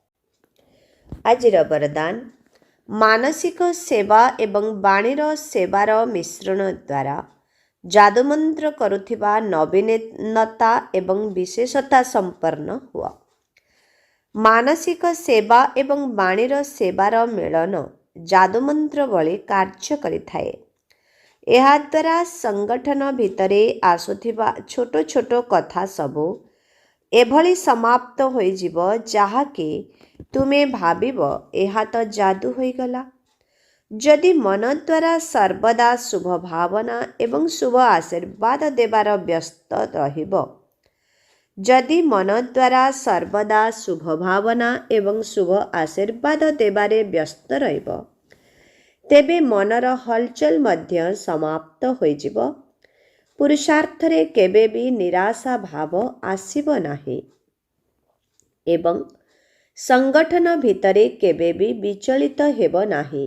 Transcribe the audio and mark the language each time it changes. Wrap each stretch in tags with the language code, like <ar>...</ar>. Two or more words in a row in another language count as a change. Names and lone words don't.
<or>ଆଜିର ବରଦାନ। ମାନସିକ ସେବା ଏବଂ ବାଣୀର ସେବାର ମିଶ୍ରଣ ଦ୍ୱାରା ଜାଦୁମନ୍ତ୍ର କରୁଥିବା ନବୀନତା ଏବଂ ବିଶେଷତା ସମ୍ପନ୍ନ ହୁଅ। ମାନସିକ ସେବା ଏବଂ ବାଣୀର ସେବାର ମିଳନ ଜାଦୁମନ୍ତ୍ର ଭଳି କାର୍ଯ୍ୟ କରିଥାଏ। ଏହା ଦ୍ୱାରା ସଂଗଠନ ଭିତରେ ଆସୁଥିବା ଛୋଟ ଛୋଟ କଥା ସବୁ ଏଭଳି ସମାପ୍ତ ହୋଇଯିବ ଯାହାକି ତୁମେ ଭାବିବ ଏହା ତ ଜାଦୁ ହୋଇଗଲା। ଯଦି ମନ ଦ୍ୱାରା ସର୍ବଦା ଶୁଭ ଭାବନା ଏବଂ ଶୁଭ ଆଶୀର୍ବାଦ ଦେବାର ବ୍ୟସ୍ତ ରହିବ, ଯଦି ମନ ଦ୍ୱାରା ସର୍ବଦା ଶୁଭ ଭାବନା ଏବଂ ଶୁଭ ଆଶୀର୍ବାଦ ଦେବାରେ ବ୍ୟସ୍ତ ରହିବ, ତେବେ ମନର ହଲଚଲ ମଧ୍ୟ ସମାପ୍ତ ହୋଇଯିବ। ପୁରୁଷାର୍ଥରେ କେବେ ଭି ନିରାଶା ଭାବ ଆସିବ ନାହିଁ ଏବଂ ସଂଗଠନ ଭିତରେ କେବେ ଭି ବିଚଳିତ ହେବ ନାହିଁ।</or>